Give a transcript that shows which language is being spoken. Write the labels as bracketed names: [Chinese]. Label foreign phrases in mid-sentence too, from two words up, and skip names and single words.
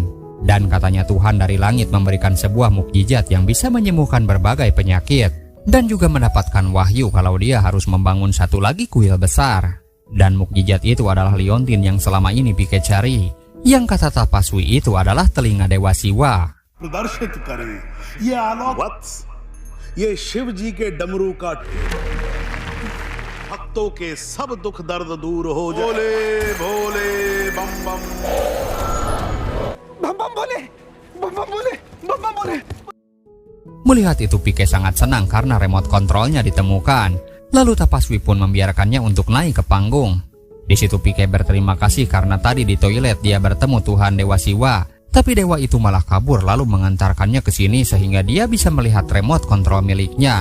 [Indonesian] Dan katanya Tuhan dari langit memberikan sebuah mukjizat yang bisa menyembuhkan berbagai penyakit. Dan juga mendapatkan wahyu kalau dia harus membangun satu lagi kuil besar. Dan mukjizat itu adalah liontin yang selama ini Pike cari. Yang kata Tapaswi itu adalah telinga Dewa Siwa. [Hindi] प्रदर्शित करे ये आलोक वत्स ये शिव जी के डमरू का भक्तों के सब दुख दर्द दूर हो जाए भोले भोले बम बम बम बम बोले बम बम बोले बम बम बोले. [Indonesian] Melihat itu Pike sangat senang karena remote kontrolnya ditemukan. Lalu Tapaswi pun membiarkannya untuk naik ke panggung. Di situ Pike berterima kasih karena tadi di toilet dia bertemu Tuhan Dewa Siwa. Tapi dewa itu malah kabur lalu mengantarkannya ke sini sehingga dia bisa melihat remote kontrol miliknya.